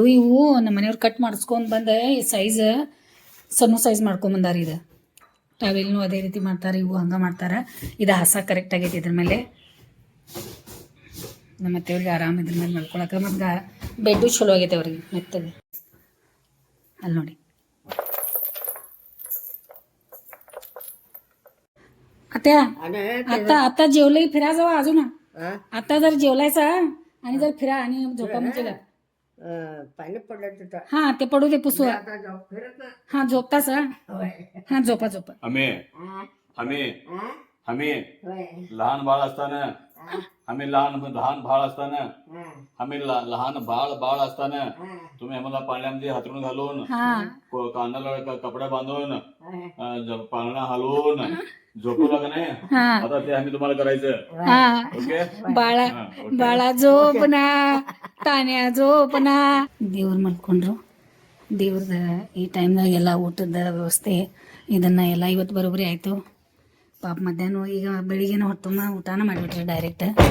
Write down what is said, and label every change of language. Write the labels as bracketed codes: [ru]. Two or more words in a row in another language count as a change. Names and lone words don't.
[kn] ಇವು ನಮ್ಮ ಮನೆಯವ್ರು ಕಟ್ ಮಾಡಿಸ್ಕೊಂಡು ಬಂದು ಈ ಸೈಜ್ ಸಣ್ಣ ಸೈಜ್ ಮಾಡ್ಕೊಂಬಂದಾರ. ಇದು ಟಾವೆಲ್ನು ಅದೇ ರೀತಿ ಮಾಡ್ತಾರೆ, ಇವು ಹಂಗೆ ಮಾಡ್ತಾರೆ. ಇದು ಹಾಸಕ್ಕೆ ಕರೆಕ್ಟ್ ಆಗೈತಿ ಇದ್ರ ಮೇಲೆ. ನಮ್ಮ ಅತ್ತೆಯವ್ರಿಗೆ ಆರಾಮ ಇದ್ರ ಮೇಲೆ ಮಾಡ್ಕೊಳಕ್ಕೆ. ಮತ್ತು ಬೆಡ್ಡು ಚಲೋ ಆಗೈತೆ ಅವ್ರಿಗೆ ಮೆತ್ತಗೆ. ಅಲ್ಲಿ ನೋಡಿ [mr] आत्या आता जेवलंय फिरा जावा अजून. आता जर जेवलायचा आणि जर फिरा आणि झोपा म्हणजे पाणी पडलं तिथं. हा ते पडू दे पुसू. आता जाऊ फिरत ना. हा झोपताच. हा झोपा आम्ही लहान बाळ असताना लहान बाळ असताना बाळ असताना तुम्ही आम्हाला पाण्यामध्ये हातरून घालून कानाला कपडा बांधून पाळणा हलवून झोपवला का नाही. आता ते आम्ही तुम्हाला करायचं. ओके [kn] ಬಾಳ ಜೋಪನ ತಾನ್ಯಾ ಜೋಪನ. ದೇವ್ರ ಮಾಡ್ಕೊಂಡ್ರು. ದೇವ್ರದ ಈ ಟೈಮ್ದಾಗ ಎಲ್ಲ ಊಟದ ವ್ಯವಸ್ಥೆ ಇದನ್ನು ಎಲ್ಲ ಇವತ್ತು ಬರೋಬ್ಬರಿ ಆಯಿತು. ಪಾಪ ಮಧ್ಯಾಹ್ನ ಈಗ ಬೆಳಿಗ್ಗೆನ ಹೊತ್ತಮ್ಮ ಊಟನ ಮಾಡಿಬಿಟ್ರಿ ಡೈರೆಕ್ಟ್.